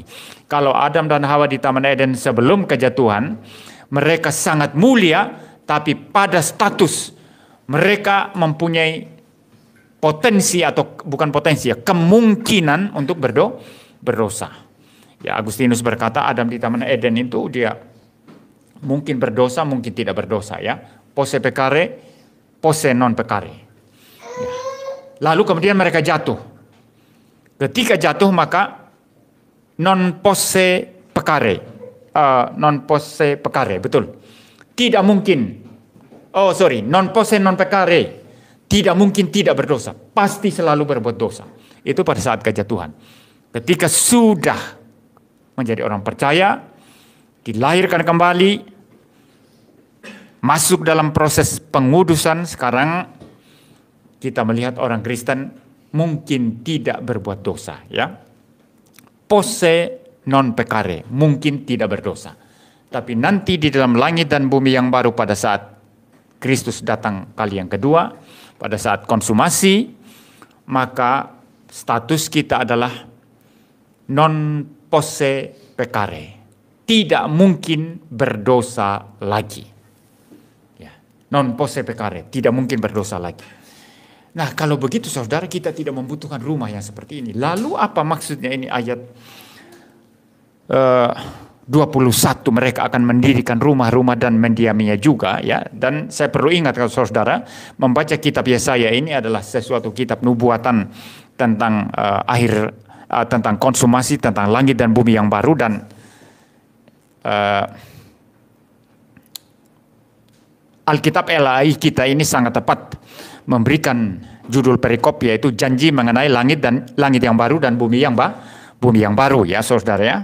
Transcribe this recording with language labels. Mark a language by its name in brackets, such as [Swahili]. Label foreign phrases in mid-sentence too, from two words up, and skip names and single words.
[Indonesian] Kalau Adam dan Hawa di Taman Eden sebelum kejatuhan, mereka sangat mulia, tapi pada status mereka mempunyai potensi atau bukan potensi ya, kemungkinan untuk berdosa. Ya, Agustinus berkata Adam di Taman Eden itu dia mungkin berdosa, mungkin tidak berdosa ya. [Latin] Posse peccare, posse non peccare. [Indonesian] Ya. Lalu kemudian mereka jatuh. Ketika jatuh maka [Latin] non posse peccare. Non posse peccare, [Indonesian] betul. Tidak mungkin. [Latin] Non posse non peccare. [Indonesian] Tidak mungkin tidak berdosa. Pasti selalu berbuat dosa. Itu pada saat kejatuhan. Ketika sudah menjadi orang percaya, dilahirkan kembali, masuk dalam proses pengudusan, sekarang kita melihat orang Kristen mungkin tidak berbuat dosa, ya. [Latin] Posse non peccare, [Indonesian] mungkin tidak berdosa. Tapi nanti di dalam langit dan bumi yang baru pada saat Kristus datang kali yang kedua, pada saat konsumasi, maka status kita adalah [Latin] non posse peccare, [Indonesian] tidak mungkin berdosa lagi. Ya, [Latin] non posse peccare, [Indonesian] tidak mungkin berdosa lagi. Nah, kalau begitu saudara, kita tidak membutuhkan rumah yang seperti ini. Lalu apa maksudnya ini ayat 21, mereka akan mendirikan rumah-rumah dan mendiaminya juga, ya. Dan saya perlu ingat kalau saudara membaca kitab Yesaya, ini adalah sesuatu kitab nubuatan tentang tentang konsumasi, tentang langit dan bumi yang baru, dan Alkitab LAI kita ini sangat tepat memberikan judul perikop, yaitu janji mengenai langit yang baru dan bumi yang baru, ya saudara ya.